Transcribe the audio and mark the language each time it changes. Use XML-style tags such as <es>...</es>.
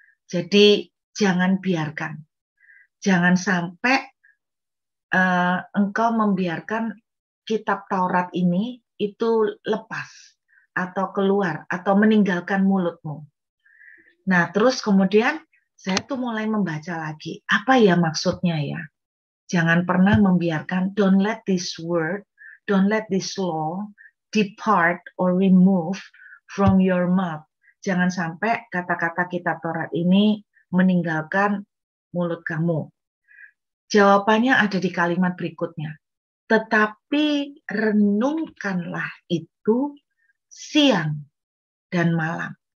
<id>Jadi jangan biarkan, jangan sampai engkau membiarkan kitab Taurat ini itu lepas atau keluar atau meninggalkan mulutmu. Nah, terus kemudian saya tuh mulai membaca lagi, apa ya maksudnya ya? Jangan pernah membiarkan,</id> <en>don't let this word, don't let this law depart or remove from your mouth.</en> <id>Jangan sampai kata-kata kitab Taurat ini meninggalkan mulut kamu. Jawabannya ada di kalimat berikutnya. Tetapi renungkanlah itu siang dan malam.</id>